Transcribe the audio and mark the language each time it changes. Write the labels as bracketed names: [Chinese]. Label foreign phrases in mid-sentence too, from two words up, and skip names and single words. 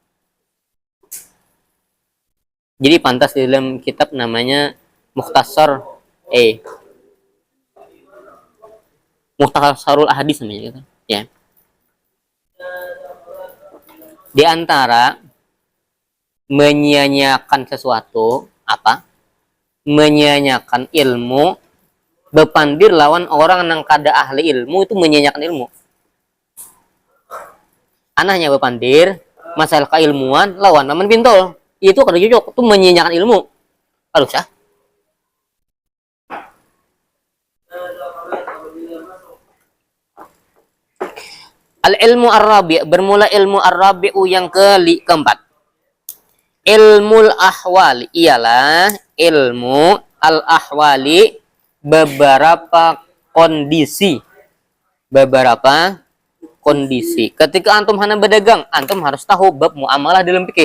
[Indonesian] Jadi pantas di dalam kitab namanya Mukhtasar Mukhtasarul Ahadits namanya gitu. Ya. Di antara menyia-nyiakan sesuatu apa? [Banjar] Menyia-nyiakan ilmu bepandir lawan orang yang kada ahli ilmu itu menyia-nyiakan ilmu. Anaknya bepandir masalah keilmuan lawan naman pintol. Itu kada cocok, itu menyia-nyiakan ilmu. [Indonesian] Aduh sah. [Arabic] Al ilmu ar-rabi' [Indonesian] bermula [Arabic] ilmu ar-rabi'u [Indonesian] yang keempat. [Arabic] Ilmul ahwali [Indonesian] ialah [Arabic] ilmu al-ahwali [Indonesian] beberapa kondisi. Beberapa kondisi. Ketika antum hendak berdagang, antum harus tahu bab muamalah dalam fikih.